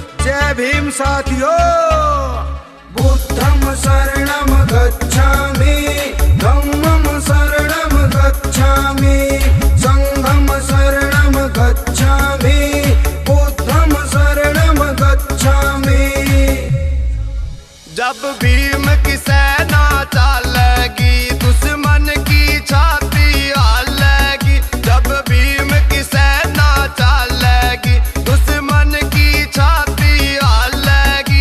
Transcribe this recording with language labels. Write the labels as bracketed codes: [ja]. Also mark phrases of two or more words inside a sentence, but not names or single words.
[hi] जय भीम साथियों। [pi] बुद्धं शरणं गच्छामि, धम्मं शरणं गच्छामि, संघं शरणं गच्छामि, बुद्धं शरणं गच्छामि। [hi] जब भीम की सेना चलेगी दुश्मन की छाती हालेगी, जब भीम की सेना चलेगी दुश्मन की छाती हालेगी।